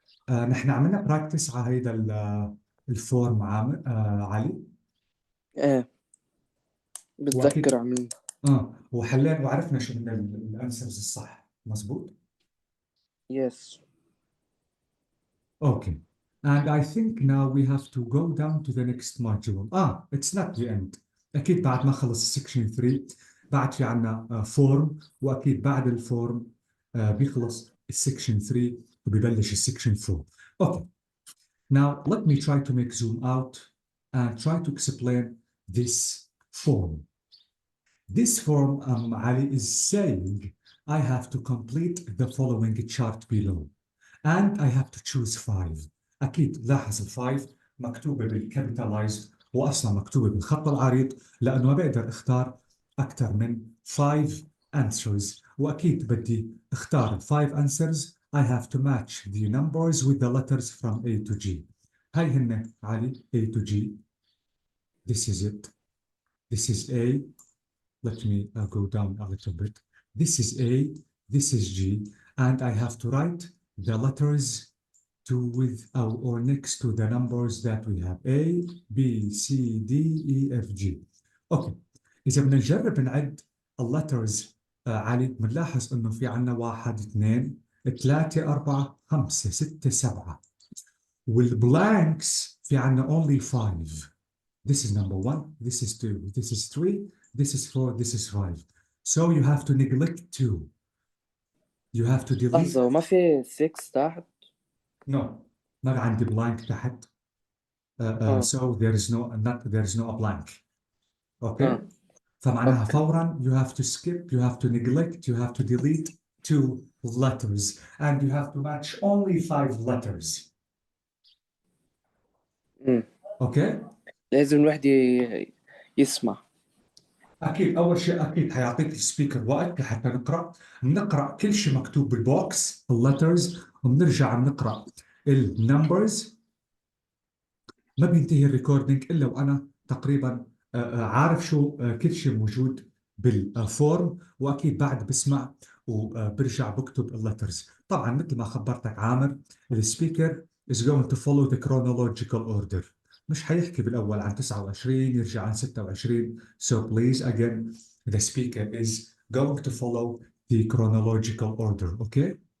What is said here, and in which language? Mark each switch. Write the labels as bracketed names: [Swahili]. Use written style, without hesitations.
[Arabic] نحن عملنا براكتس على هيدا الفورم علي. ايه واكيد بتذكر عملنا. وحلينا وعرفنا شو من الانسرز الصح، مزبوط؟ [English] Yes. Okay. And I think now we have to go down to the next module. It's not the end. [Arabic] أكيد بعد ما خلص section 3 بعد في عنا فورم، وأكيد بعد الفورم بيخلص section 3 وبيبلش section 4. [English] Okay. Now let me try to make zoom out and try to explain this form. This form, Ali, is saying I have to complete the following chart below. And I have to choose 5. [Arabic] أكيد لاحظ ال5 مكتوبة بالكابيتالايزد وأصلا مكتوبة بالخط العريض لأنه ما بقدر أختار أكثر من 5 answers. وأكيد بدي أختار 5 answers. [English] I have to match the numbers with the letters from A to G. [Arabic] هاي هن علي A to G. [English] This is it. This is A. Let me go down a little bit. This is A. This is G. And I have to write the letters with or next to the numbers that we have A, B, C, D, E, F, G. Okay. [Arabic] إذا بدنا نجرب نعد letters علي بنلاحظ إنه في عنا 1 2 3 4 5 6 7 والبلانكس في عنا only 5. [English] This is number 1, this is 2, this is 3, this is 4, this is 5. So you have to neglect 2. You have to delete. [Arabic] لحظة وما في 6 تحت؟ [English] No, [Arabic] ما عندي blank تحت. [English] So there is no a blank. Okay. [Arabic] فمعناها فورا [English] you have to skip, you have to neglect, you have to delete 2 letters, and you have to match only 5 letters. Okay. [Arabic] لازم الواحد يسمع. أكيد أول شيء أكيد حيعطيك السبيكر وقت لحتى نقرأ كل شيء مكتوب بالبوكس اللترز وبنرجع بنقرأ النمبرز. ما بينتهي الريكوردينج إلا وأنا تقريبا عارف شو كل شيء موجود بالفورم، وأكيد بعد بسمع وبرجع بكتب اللترز. طبعا مثل ما خبرتك [English] عامر the speaker is going to follow the chronological order. [Arabic] مش حيحكي بالأول عن 29 يرجع عن 26. [English] So please again the speaker is going to follow the chronological order. Okay?